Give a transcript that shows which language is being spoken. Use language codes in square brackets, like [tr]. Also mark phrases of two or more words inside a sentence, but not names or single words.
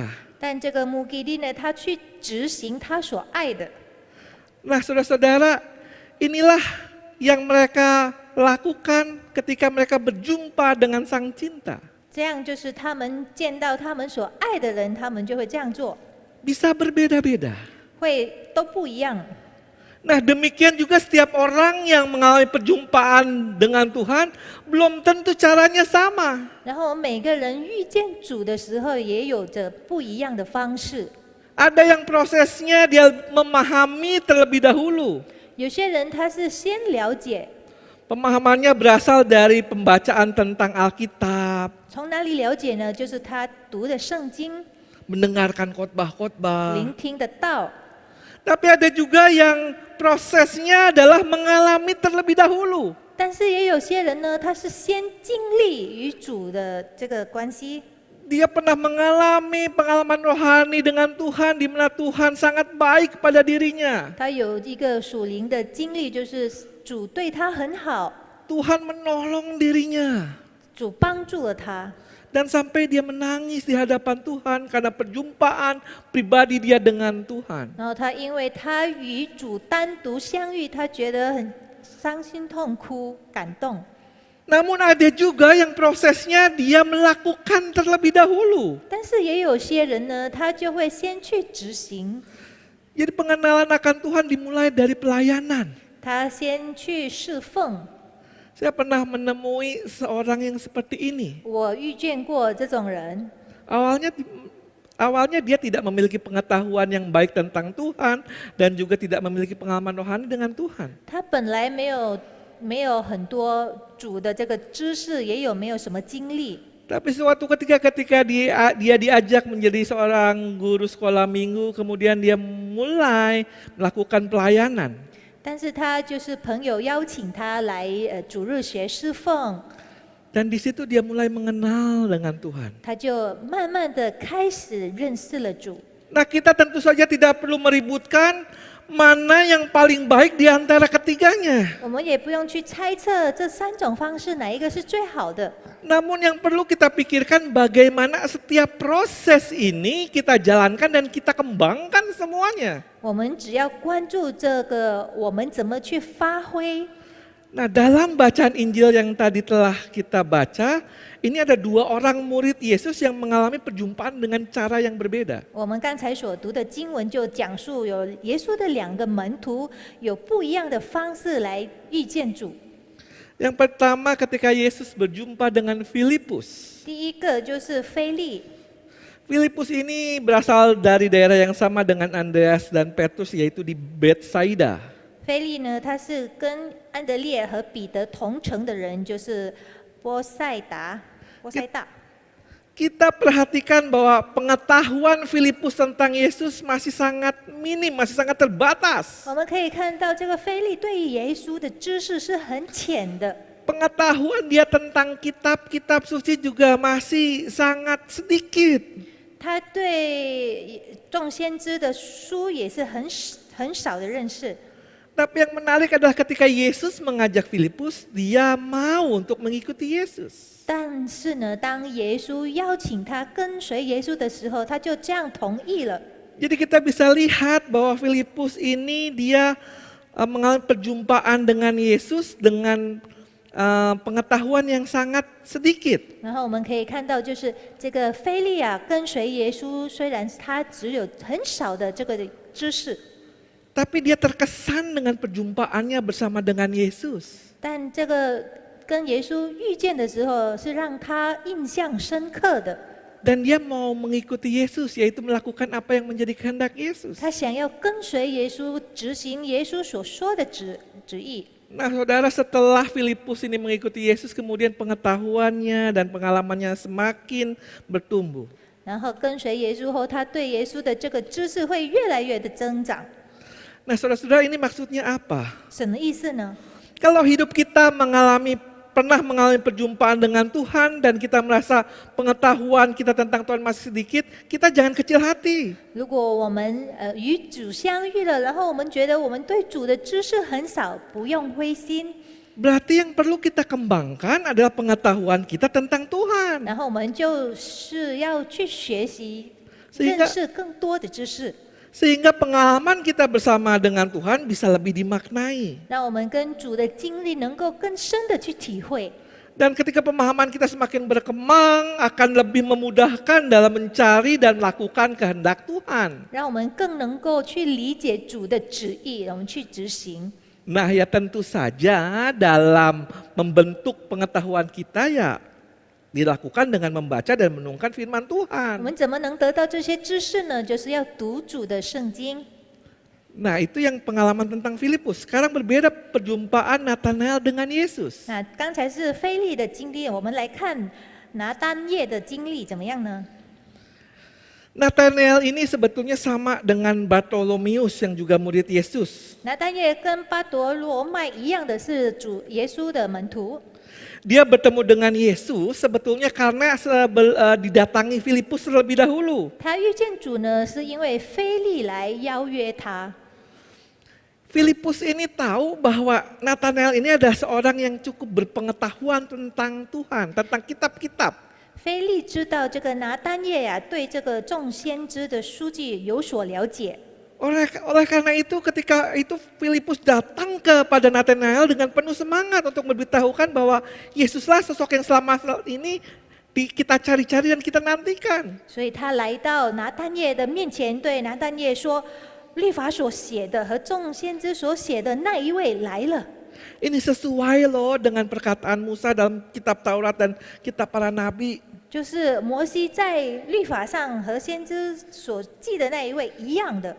[zh] 但这个穆吉利呢，他去执行他所爱的。 [id] Nah saudara-saudara, inilah yang mereka lakukan ketika mereka berjumpa dengan sang cinta. [zh] 这样就是他们见到他们所爱的人，他们就会这样做， [id] Bisa berbeda-beda. [zh] 会都不一样。 [id] Nah demikian juga setiap orang yang mengalami perjumpaan dengan Tuhan, belum tentu caranya sama. [zh] 然后每个人遇见主的时候，也有着不一样的方式。 [id] Ada yang prosesnya dia memahami terlebih dahulu. [zh] 有些人他是先了解， [id] Pemahamannya berasal dari pembacaan tentang Alkitab, [zh] 从哪里了解呢？就是他读的圣经， [id] mendengarkan khotbah-khotbah. [zh] 聆听的道。 [id] Tapi ada juga yang prosesnya adalah mengalami terlebih dahulu. [zh] 但是也有些人呢，他是先经历与主的这个关系， [id] Dia pernah mengalami pengalaman rohani dengan Tuhan, di mana Tuhan sangat baik kepada dirinya. [zh] 他有一个属灵的经历，就是主对他很好， [id] Tuhan menolong dirinya. [zh] 主帮助了他。 [id] Dan sampai dia menangis di hadapan Tuhan karena perjumpaan pribadi dia dengan Tuhan. [zh] 然后他因为他与主单独相遇，他觉得很伤心痛哭、感动。 [id] Namun ada juga yang prosesnya dia melakukan terlebih dahulu. [zh] 但是也有些人呢，他就会先去执行， [id] Jadi pengenalan akan Tuhan dimulai dari pelayanan. [zh] 他先去侍奉。 [id] Saya pernah menemui seorang yang seperti ini. [zh] 我遇见过这种人， [id] Awalnya dia tidak memiliki pengetahuan yang baik tentang Tuhan dan juga tidak memiliki pengalaman rohani dengan Tuhan. [zh] 他本来没有没有很多主的这个知识，也有没有什么经历。 [id] Tapi suatu ketika dia diajak menjadi seorang guru sekolah minggu, kemudian dia mulai melakukan pelayanan. [zh] 但是他就是朋友邀请他来主日学侍奉， [id] Dan di situ dia mulai mengenal dengan Tuhan. [zh] 他就慢慢的开始认识了主。 [id] Nah, kita tentu saja tidak perlu meributkan mana yang paling baik di antara ketiganya. [zh] 我们也不用去猜测这3种方式哪一个是最好的。 [id] Namun yang perlu kita pikirkan bagaimana setiap proses ini kita jalankan dan kita kembangkan semuanya. [zh] 我们只要关注这个，我们怎么去发挥。 [id] Nah, dalam bacaan Injil yang tadi telah kita baca, ini ada 2 orang murid Yesus yang mengalami perjumpaan dengan cara yang berbeda. [zh] 我们刚才所读的经文就讲述有耶稣的2个门徒有不一样的方式来遇见主。 [id] Yang pertama ketika Yesus berjumpa dengan Filipus. [zh] 第一个就是腓利， [id] Filipus ini berasal dari daerah yang sama dengan Andreas dan Petrus, yaitu di Betsaida. [zh] 腓利呢，他是跟安德烈和彼得同城的人，就是波塞大。 [id] Kita perhatikan bahwa pengetahuan Filipus tentang Yesus masih sangat minim, masih sangat terbatas. [zh] 我们可以看到，这个腓利对于耶稣的知识是很浅的， [id] Pengetahuan dia tentang kitab-kitab suci juga masih sangat sedikit. [zh] 他对众先知的书也是很少的认识。 [id] Tapi yang menarik adalah ketika Yesus mengajak Filipus, dia mau untuk mengikuti Yesus. [zh] 但是呢，当耶稣邀请他跟随耶稣的时候，他就这样同意了。 [id] Jadi kita bisa lihat bahwa Filipus ini dia mengalami perjumpaan dengan Yesus dengan pengetahuan yang sangat sedikit. [zh] 然后我们可以看到，就是这个腓利啊，跟随耶稣，虽然他只有很少的这个知识， [id] Tapi dia terkesan dengan perjumpaannya bersama dengan Yesus. [zh] 但这个跟耶稣遇见的时候，是让他印象深刻的。 [id] Dan dia mau mengikuti Yesus, yaitu melakukan apa yang menjadi kehendak Yesus. [zh] 他想要跟随耶稣，执行耶稣所说的旨意。 [id] Nah, saudara, setelah Filipus ini mengikuti Yesus, kemudian pengetahuannya dan pengalamannya semakin bertumbuh. [zh] 然后跟随耶稣后，他对耶稣的这个知识会越来越的增长。 [id] Nah, saudara-saudara, ini maksudnya apa? [zh] 什么意思呢？ [id] Kalau hidup kita pernah mengalami perjumpaan dengan Tuhan dan kita merasa pengetahuan kita tentang Tuhan masih sedikit, kita jangan kecil hati. [zh] 如果我们与主相遇了，然后我们觉得我们对主的知识很少，不用灰心。 [id] Berarti yang perlu kita kembangkan adalah pengetahuan kita tentang Tuhan. [zh] 然后我们就是要去学习， [id] Sehingga- [zh] 认识更多的知识， [id] Sehingga pengalaman kita bersama dengan Tuhan bisa lebih dimaknai. [zh] 让我们跟主的经历能够更深的去体会。 [id] Dan ketika pemahaman kita semakin berkembang, akan lebih memudahkan dalam mencari dan melakukan kehendak Tuhan. [zh] 让我们更能够去理解主的旨意，我们去执行。 [id] Nah, ya tentu saja dalam membentuk pengetahuan kita ya dilakukan dengan membaca dan menungkan firman [zh] 我 [id] Tuhan. [zh] 们怎么能得到这些知识呢？就是要读主的圣经。 [id] Nah, itu yang pengalaman tentang Filipus. Sekarang berbeda perjumpaan Nathanael dengan Yesus. [zh] 那刚才是腓利的经历，我们来看拿单叶的经历怎么样呢？ [id] Nathanael ini sebetulnya sama dengan Bartolomeus yang juga murid Yesus. [zh] 拿单叶跟巴夺罗麦一样的是主耶稣的门徒， [id] Dia bertemu dengan Yesus sebetulnya karena didatangi Filipus terlebih dahulu. [zh] 他遇见主呢，是因为腓利来邀约他。 [id] Filipus ini tahu bahwa Nathanael ini adalah seorang yang cukup berpengetahuan tentang Tuhan, tentang kitab-kitab. [zh] 腓利知道这个拿单叶呀，对这个众先知的书记有所了解。 [id] Oleh karena itu ketika itu Filipus datang kepada Nathanael dengan penuh semangat untuk memberitahukan bahwa Yesuslah sosok yang selama ini kita cari-cari dan kita nantikan. [zh] 所以他来到拿单叶的面前，对拿单叶说：“律法所写的和众先知所写的那一位来了。” [id] Ini sesuai loh dengan perkataan Musa dalam kitab Taurat dan kitab para nabi. [zh] 就是摩西在律法上和先知所记的那一位一样的，